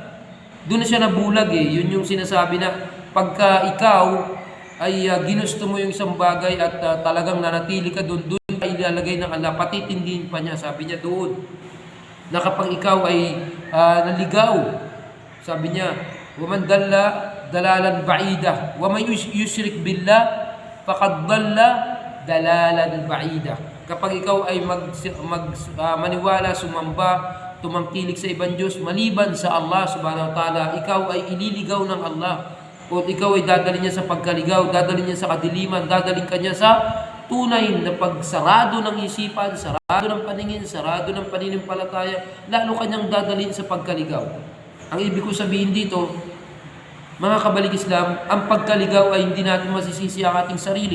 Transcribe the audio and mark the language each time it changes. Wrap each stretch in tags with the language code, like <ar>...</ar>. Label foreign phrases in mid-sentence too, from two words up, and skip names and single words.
<tl>Doon na siya nabulag Yun yung sinasabi na pagka ikaw ay ginusto mo yung isang bagay at talagang nanatili ka doon ay ilalagay ng Allah, patitindihin pa niya. Sabi niya doon na kapag ikaw ay naligaw, sabi niya,</tl> <ar>ومن ضل ضلالا بعيدا ومن يشرك بالله فقد ضل ضلالا بعيدا.</ar> <tl>Kapag ikaw ay maniwala, sumamba, tumangkilik sa ibang Diyos maliban sa Allah</tl> <ar>سبحانه وتعالى,</ar> <tl>ikaw ay ililigaw ng Allah, o ikaw ay dadalhin niya sa pagkaligaw, dadalhin niya sa kadiliman, dadalhin ka niya sa tunay na pagsarado ng isipan, sarado ng paningin, sarado ng paninimpalataya, lalo kanyang dadalhin sa pagkaligaw. Ang ibig ko sabihin dito, mga kabalik Islam, ang pagkaligaw ay hindi natin masisisi ang ating sarili.</tl>